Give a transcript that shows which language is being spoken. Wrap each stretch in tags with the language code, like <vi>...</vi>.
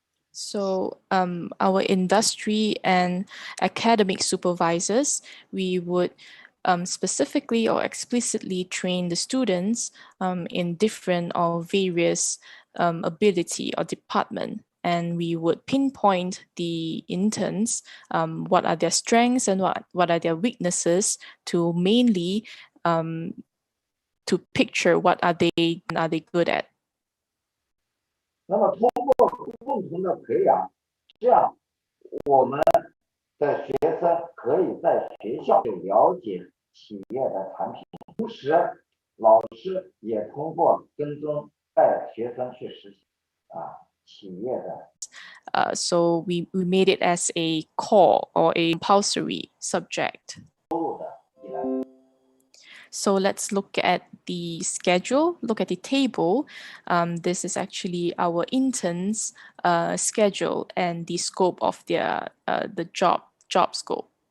<en>So our industry and academic supervisors, we would specifically or explicitly train the students in different or various ability or department. And we would pinpoint the interns, what are their strengths and what are their weaknesses, to mainly to picture what are they good at.</en> <zh>那么通过共同的培养，这样我们的学生可以在学校就了解企业的产品，同时老师也通过跟踪带学生去实习企业的。</zh> <en>So we made it as a core or a compulsory subject. So let's look at the schedule, look at the table. This is actually our interns' schedule and the scope of their the job scope.</en>